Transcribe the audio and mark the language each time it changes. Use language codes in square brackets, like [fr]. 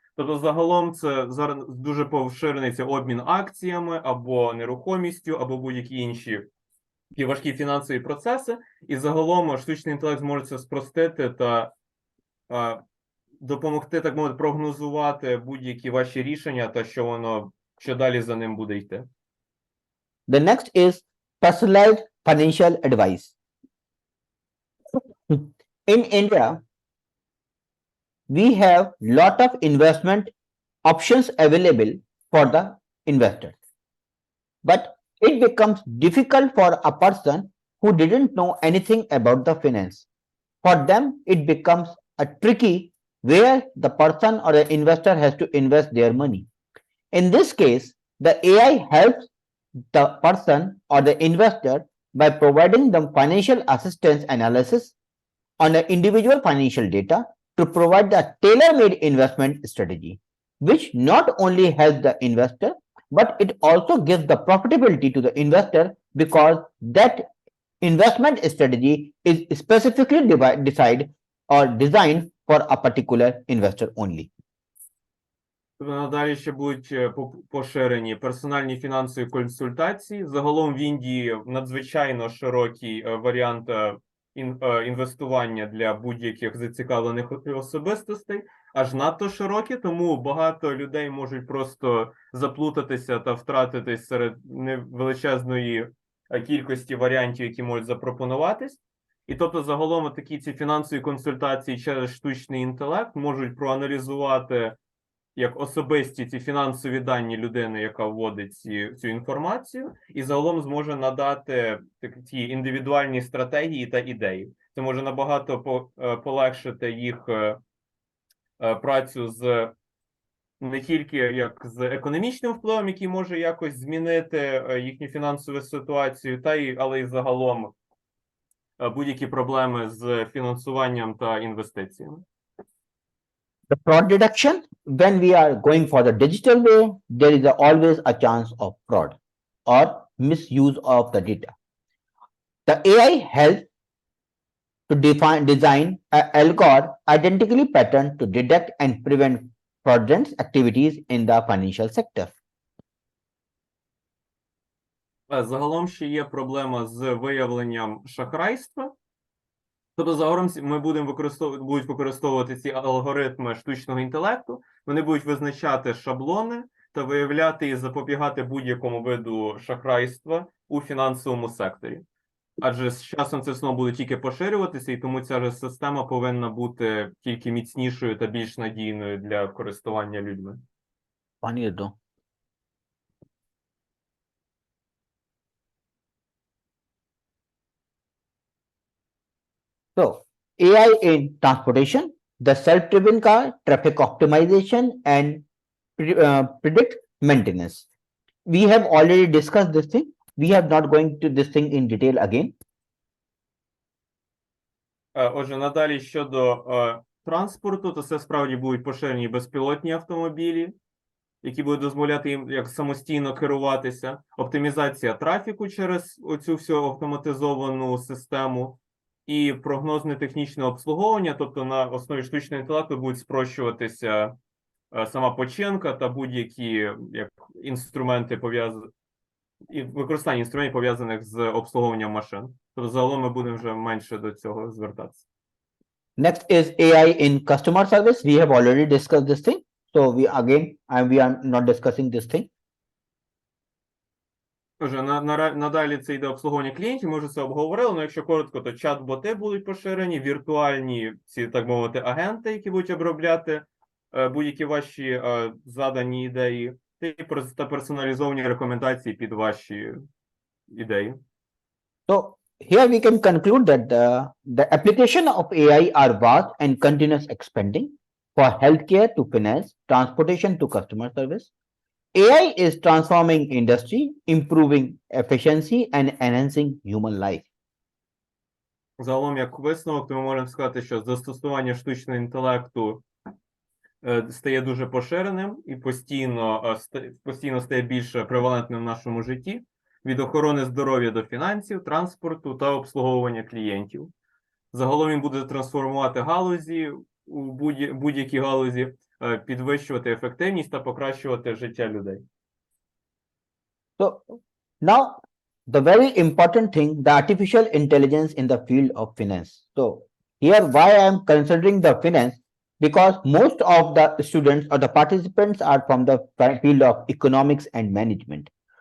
[uk] Тобто загалом це зараз дуже поширений це обмін акціями або нерухомістю, або будь-які інші такі важкі фінансові процеси. І загалом штучний інтелект зможе це спростити та допомогти, так мовити, прогнозувати будь-які ваші рішення та що далі за ним буде йти. [en] The next is personalized financial advice. In India, we have lot of investment options available for the investors, but it becomes difficult for a person who didn't know anything about the finance. For them, it becomes a tricky where the person or the investor has to invest their money. In this case, the AI helps the person or the investor by providing them financial assistance analysis on the individual financial data to provide the tailor-made investment strategy, which not only helps the investor, but it also gives the profitability to the investor because that investment strategy is specifically decided or designed for a particular investor only. [uk] Надалі ще будуть поширені персональні фінансові консультації. Загалом в Індії надзвичайно широкий варіант інвестування для будь-яких зацікавлених особистостей, аж надто широкі, тому багато людей можуть просто заплутатися та втратитись серед величезної кількості варіантів, які можуть запропонуватись. І тобто загалом такі ці фінансові консультації через штучний інтелект можуть проаналізувати як особисті ці фінансові дані людини, яка вводить цю інформацію, і загалом зможе надати ті індивідуальні стратегії та ідеї. Це може набагато полегшити їх працю з не тільки як з економічним впливом, який може якось змінити їхню фінансову ситуацію, але й загалом будь-які проблеми з фінансуванням та інвестиціями. [en] The fraud detection, when we are going for the digital way, there is always a chance of fraud or misuse of the data. The AI helps to design an algorithm identically pattern to detect and prevent fraudulent activities in the financial sector. [uk] Загалом ще є проблема з виявленням шахрайства. Тобто загалом ми будуть використовувати ці алгоритми штучного інтелекту, вони будуть визначати шаблони та виявляти і запобігати будь-якому виду шахрайства у фінансовому секторі. Адже з часом це знову буде тільки поширюватися, і тому ця ж система повинна бути тільки міцнішою та більш надійною для користування людьми. [ru] Понятно. [en] So, AI in transportation, the self-driven car, traffic optimization, and predict maintenance. We have already discussed this thing. We are not going to this thing in detail again. [uk] Отже, надалі щодо транспорту, то це справді будуть поширені безпілотні автомобілі, які будуть дозволяти їм як самостійно керуватися, оптимізація трафіку через оцю всю автоматизовану систему, і прогнозне технічне обслуговування, тобто на основі штучного інтелекту будуть спрощуватися сама починка та будь-які інструменти використання інструментів, пов'язаних з обслуговуванням машин. Тобто загалом ми будемо вже менше до цього звертатися. [en] Next is AI in customer service. We have already discussed this thing. So we are not discussing this thing. [uk] Отже, надалі це йде обслуговування клієнтів, ми вже це обговорили, але якщо коротко, то чат-боти будуть поширені, віртуальні ці, так мовити, агенти, які будуть обробляти будь-які ваші задані ідеї, та персоналізовані рекомендації під ваші ідеї. [en] So here we can conclude that the application of AI are vast and continuous expanding for healthcare to finance, transportation to customer service. AI is transforming industry, improving efficiency and enhancing human life. [uk] Загалом, як висновок, то ми можемо сказати, що застосування штучного інтелекту стає дуже поширеним і постійно стає більш превалентним в нашому житті, від охорони здоров'я до фінансів, транспорту та обслуговування клієнтів. Загалом він буде трансформувати галузі, у будь-якій галузі, підвищувати ефективність та покращувати життя людей. [en] So now the very important thing, the artificial intelligence in the field of finance. So here why I am considering the finance, because most of the students or the participants are from the field of economics and management.